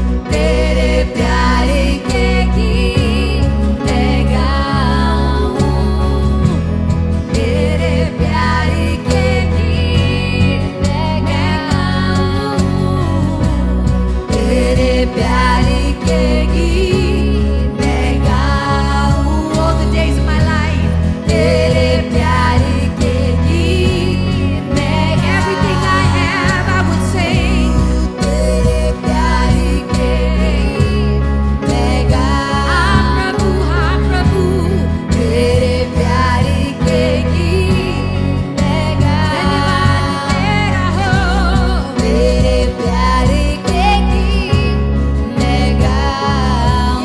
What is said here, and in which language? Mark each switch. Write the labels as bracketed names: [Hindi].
[Hindi] तेरे प्यार के गीत मैं गाऊं। तेरे प्यार के गीत मैं गाऊं। तेरे प्यार के गीत मैं गाऊं। [English] All the days of my life. [Hindi] तेरे प्यार के गीत मैं [English] everything I have I would sing. [Hindi] तेरे प्यार के गीत मैं गाऊं। हाँ प्रभु तेरे प्यार के गीत मैं गाऊं। धन्यवाद तेरा हो। तेरे प्यार के गीत मैं गाऊं।